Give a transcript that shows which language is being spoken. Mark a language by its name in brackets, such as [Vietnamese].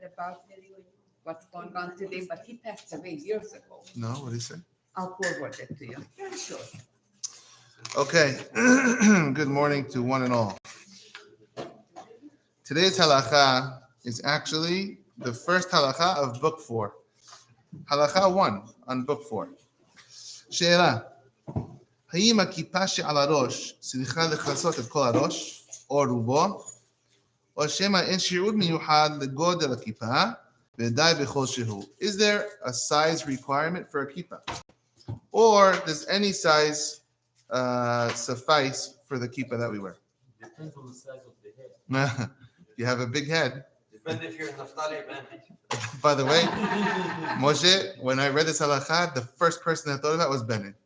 [English] about what's going on today, but he passed away years ago. No, what did he say? I'll forward it to you. Very short. Okay. Good morning to one and all. Today's halakha is actually the first halakha of book 4. Halakha 1 on book 4. [Hebrew] שאלה, האם הכיפה שעל הראש צריכה לכסות את כל הראש או רובו, או שמא אין שיעור מיוחד לגודל הכיפה ודי בכל שהוא? [English] Is there a size requirement for a kippah? Or does any size suffice for the kippah that we wear? Depends on the size of the head. You have a big head. Depends if you're Naftali or Benny. By the way, Moshe, when I read this halakha, the first person I thought about was Bennett.